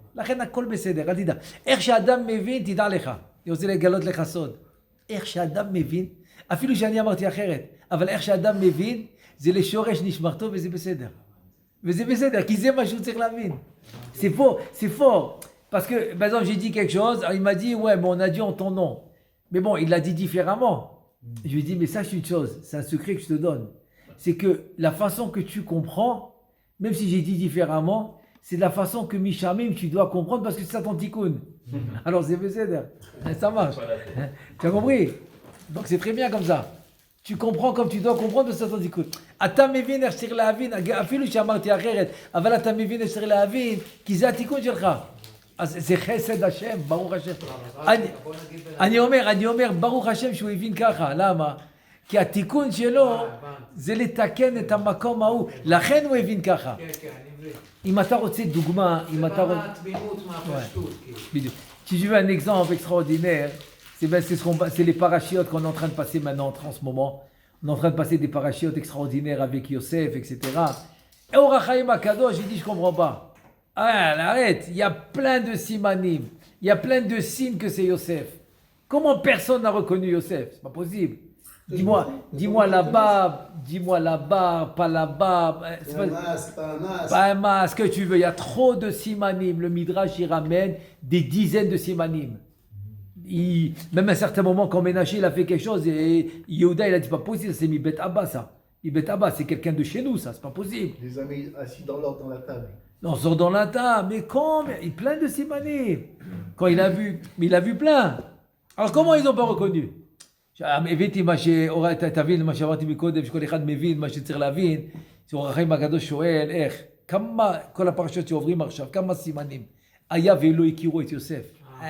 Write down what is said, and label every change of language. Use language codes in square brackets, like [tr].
[he] לכן הכל בסדר, אל תדע. איך שאדם מבין, תדע לך. אני רוצה לגלות לך סוד. איך שאדם מבין, אפילו שאני אמרתי אחרת, אבל איך שאדם מבין, זה לשורש נשמרתו וזה בסדר. וזה בסדר, כי זה מה שהוא צריך להבין. [fr] C'est fort. Parce que, par exemple, j'ai dit quelque chose, il m'a dit, ouais, mais on a dit en ton nom. Mais bon, il l'a dit différemment. Je lui ai dit, mais sache une chose, c'est un secret que je te donne. C'est que la façon que tu comprends, même si j'ai dit différemment, c'est de la façon que Mishamim, tu dois comprendre parce que c'est ça ton tikkun. Alors c'est בסדר, ça marche. Tu as compris? Donc c'est très bien comme ça. Tu comprends comme tu dois comprendre parce que c'est ça ton tikkun. [he] אתה מבין איך שצריך להבין, אפילו שאמרתי אחרת, אבל אתה מבין איך שצריך להבין, כי זה התיקון שלך. אז זה חסד השם, ברוך השם. אני אומר, ברוך השם שהוא הבין ככה, למה? כי התיקון שלו זה לתקן את המקום ההוא, לכן הוא הבין ככה. אם אתה רוצה דוגמה, אם אתה רוצה... זה התמימות מהפשטות. בדיוק. [fr] Si je veux un exemple extraordinaire, c'est les parachiotes qu'on est en train de passer maintenant en ce moment. On est en train de passer des parachiotes extraordinaires avec Yosef, etc. Et au Rachaim Akadosh, j'ai dit, je comprends pas. Ah, arrête, il y a plein de simanim, il y a plein de signes que c'est Yosef. Comment personne n'a reconnu Yosef? C'est pas possible. Dis-moi la barbe, pas la barbe. Pas un masque, que tu veux. Il y a trop de simanim. Le Midrash, il ramène des dizaines de simanim. Même à un certain moment, quand Ménaché, il a fait quelque chose, et Yehuda, il a dit, pas possible, c'est Mibet Abba, ça. Mibet Abba, c'est quelqu'un de chez nous, ça, c'est pas possible. Les a mis assis dans l'ordre dans la table. Non, sort dans la table, mais quand? Il y a plein de simanim. Quand il a vu, mais il a vu plein. Alors comment ils n'ont pas reconnu? [he] הבאתי מה תבין מה שאמרתי מקודם, שכל אחד מבין מה שצריך להבין, אור החיים הקדוש שואל, איך? כמה, כל הפרשות שעוברים עכשיו, כמה סימנים היה ולא הכירו את יוסף?